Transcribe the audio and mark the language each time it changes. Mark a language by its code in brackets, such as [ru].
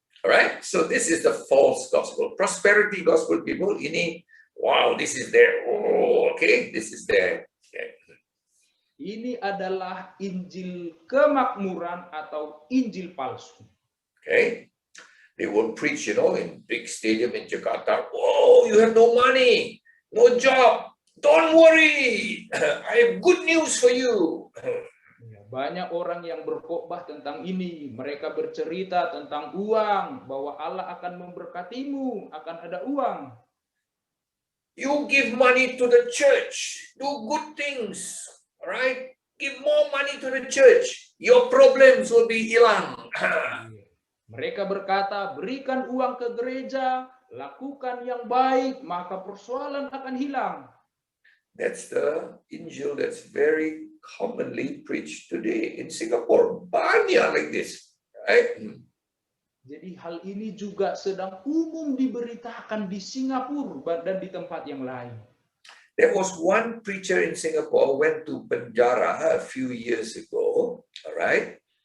[en] Alright, so this is the false gospel. Prosperity gospel people, ini, wow, this is there. Oh, okay, this is there. Okay. [id] Ini adalah Injil kemakmuran atau Injil palsu. [en] Okay, they will preach, in big stadium in Jakarta. Oh, you have no money, no job. Don't worry, I have good news for you. [id] Banyak orang yang berkhotbah tentang ini. Mereka bercerita tentang uang, bahwa Allah akan memberkatimu, akan ada uang. [en] You give money to the church, do good things, right? Give more money to the church, your problems will be hilang. [id] Mereka berkata, berikan uang ke gereja, lakukan yang baik, maka persoalan akan hilang. [en] That's the Injil that's very commonly preached today in Singapore. Banyak like this, right? [id] Jadi hal ini juga sedang umum diberitakan di Singapura dan di tempat yang lain. [en] There was one preacher in Singapore went to penjara a few years ago, all right?